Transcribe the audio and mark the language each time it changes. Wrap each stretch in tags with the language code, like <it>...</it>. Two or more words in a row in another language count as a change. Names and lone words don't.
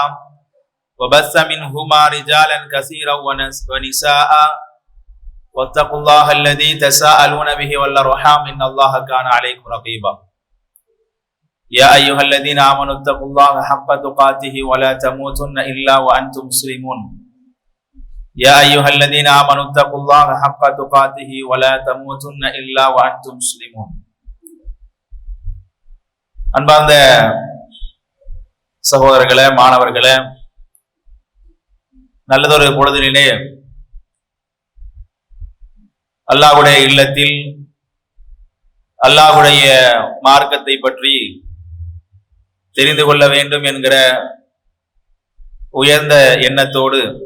<ar>وبث منهما رجالا كثيرا ونساء واتقوا الله الذي تساءلون به والأرحام إن الله كان عليكم رقيبا يا أيها الذين آمنوا اتقوا الله حق تقاته ولا تموتن إلا وأنتم مسلمون يا أيها الذين آمنوا اتقوا الله حق تقاته ولا تموتن إلا وأنتم مسلمون.</ar> <ta>அன்பார்ந்த சகோதரர்களே, மாணவர்களே, நல்லதொரு பொழுதிலே அல்லாஹ்வுடைய இல்லத்தில் அல்லாஹ்வுடைய மார்க்கத்தை பற்றி தெரிந்து கொள்ள வேண்டும் என்கிற உயர்ந்த எண்ணத்தோடு</ta>